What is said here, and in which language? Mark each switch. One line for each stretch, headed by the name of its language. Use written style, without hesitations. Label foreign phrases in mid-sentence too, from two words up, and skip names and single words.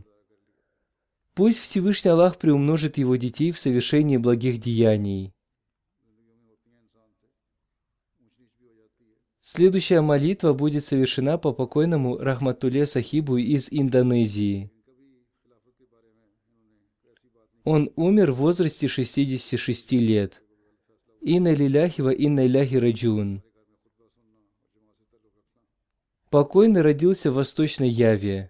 Russian: Пусть Всевышний Аллах приумножит его детей в совершении благих деяний. Следующая молитва будет совершена по покойному Рахматулле Сахибу из Индонезии. Он умер в возрасте 66 лет.
Arabic: إنا لله وإنا إليه راجعون.
Russian: Покойный родился в Восточной Яве.